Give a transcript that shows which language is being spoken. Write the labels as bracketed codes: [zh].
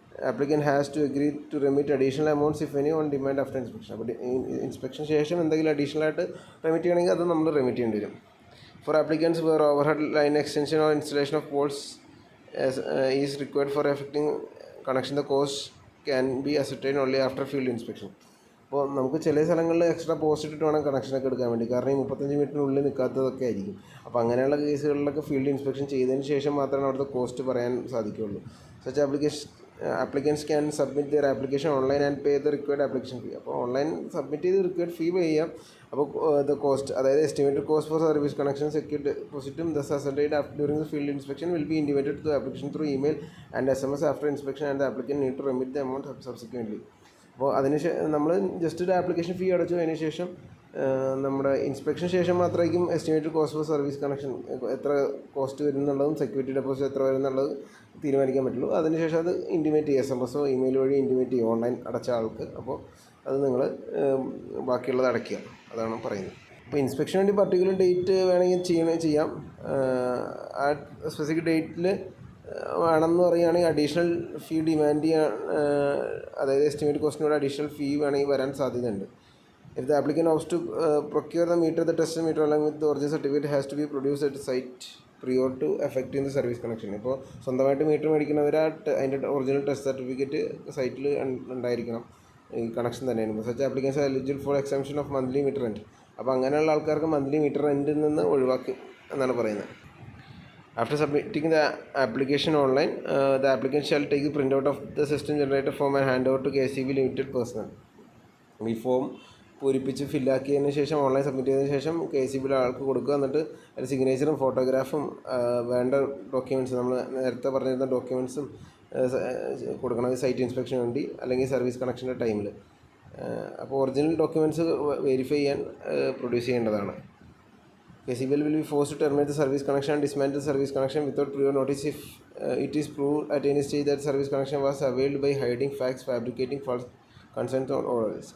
[en] Applicant has to agree to remit additional amounts if any on demand after inspection. [ml] അപ്പോൾ inspection ശേഷം എന്തെങ്കിലും additional ആയിട്ട് remit ചെയ്യണമെങ്കിൽ അത് നമ്മൾ റെമിറ്റ് ചെയ്യേണ്ടി വരും. [en] For applicants where overhead line extension or installation of poles is required for effecting connection, the cost can be ascertained only after field inspection. [ml] അപ്പോൾ നമുക്ക് ചില സ്ഥലങ്ങളിൽ എക്സ്ട്രാ പോസ്റ്റ് ഇട്ടിട്ട് വേണം കണക്ഷനൊക്കെ എടുക്കാൻ വേണ്ടി, കാരണം ഈ 35 മീറ്ററിനുള്ളിൽ നിൽക്കാത്തതൊക്കെ ആയിരിക്കും. അപ്പോൾ അങ്ങനെയുള്ള കേസുകളിലൊക്കെ ഫീൽഡ് ഇൻസ്പെക്ഷൻ ചെയ്തതിന് ശേഷം മാത്രമേ അവിടുത്തെ കോസ്റ്റ് പറയാൻ സാധിക്കുകയുള്ളൂ. [en] Such applicants can submit their application online and pay the required application fee. [ml] അപ്പോൾ ഓൺലൈൻ സബ്മിറ്റ് ചെയ്ത് റിക്വയർഡ് ഫീ പേ ചെയ്യാം. [en] അപ്പോൾ the cost, അതായത് estimated cost for service connection secured ഡെപ്പോസിറ്റും dues assigned during the field inspection will be intimated to application through email and SMS after inspection and the applicant need to remit the amount subsequently. [ml] അപ്പോൾ നമ്മൾ just ഒരു application fee അടച്ചു, അതിന് ശേഷം നമ്മുടെ inspection ശേഷം മാത്രമായിരിക്കും estimated cost for service connection എത്ര കോസ്റ്റ് വരും എന്നുള്ളതും സെക്യൂരിറ്റി ഡെപ്പോസിറ്റ് എത്ര വരും എന്നുള്ളത് തീരുമാനിക്കാൻ പറ്റുള്ളൂ. അതിനുശേഷം അത് ഇൻറ്റിമേറ്റ് ചെയ്യുക, SMS ഇമെയിൽ വഴി ഇൻറ്റിമേറ്റ് ചെയ്യുക ഓൺലൈൻ അടച്ച ആൾക്ക്. അപ്പോൾ അത് നിങ്ങൾ ബാക്കിയുള്ളത് അടയ്ക്കുക, അതാണ് പറയുന്നത്. അപ്പോൾ ഇൻസ്പെക്ഷന് വേണ്ടി പർട്ടിക്കുലർ ഡേറ്റ് വേണമെങ്കിൽ ചെയ്യാം. ആ സ്പെസിഫിക് ഡേറ്റിൽ വേണമെന്ന് പറയുകയാണെങ്കിൽ അഡീഷണൽ ഫീ ഡിമാൻഡ് ചെയ്യാൻ, അതായത് എസ്റ്റിമേറ്റ് കോസ്റ്റിനോട് അഡീഷണൽ ഫീ വേണമെങ്കിൽ വരാൻ സാധ്യതയുണ്ട്. [en] If the applicant opts to procure the meter, the tested meter along with the original certificate has to be produced at the site prior to effecting the service connection. [ml] ഇപ്പോൾ സ്വന്തമായിട്ട് metre മേടിക്കുന്നവർ അതിൻ്റെ original test certificate സൈറ്റിൽ ഉണ്ടായിരിക്കണം, ഈ connection തന്നെയാണ്. [en] Such applicants eligible for exemption of monthly meter rent. [ml] അപ്പോൾ അങ്ങനെയുള്ള ആൾക്കാർക്ക് മന്ത്ലി മീറ്റർ റെൻറ്റിൽ നിന്ന് ഒഴിവാക്കി എന്നാണ് പറയുന്നത്. [en] After submitting the application online, the applicant shall take the printout of the system generator form and hand over to KCB Limited personnel. [ml] ഈ form പൂരിപ്പിച്ച് ഫില്ലാക്കിയതിന് ശേഷം ഓൺലൈൻ സബ്മിറ്റ് ചെയ്തതിന് ശേഷം KCBയിലെ ആൾക്ക് കൊടുക്കുക. എന്നിട്ട് അതിൽ സിഗ്നേച്ചറും ഫോട്ടോഗ്രാഫും വേണ്ട ഡോക്യുമെൻറ്റ്സ്, നമ്മൾ നേരത്തെ പറഞ്ഞിരുന്ന ഡോക്യുമെൻറ്റ്സും കൊടുക്കണം സൈറ്റ് ഇൻസ്പെക്ഷന് വേണ്ടി അല്ലെങ്കിൽ സർവീസ് കണക്ഷൻ്റെ ടൈമിൽ. അപ്പോൾ ഒറിജിനൽ ഡോക്യുമെൻറ്റ്സ് വെരിഫൈ ചെയ്യാൻ പ്രൊഡ്യൂസ് ചെയ്യേണ്ടതാണ്. [en] KCBL will be forced to terminate the service connection and dismantle the service connection without prior notice if it is proved at any stage that service connection was availed by hiding facts, fabricating false concerns or orders.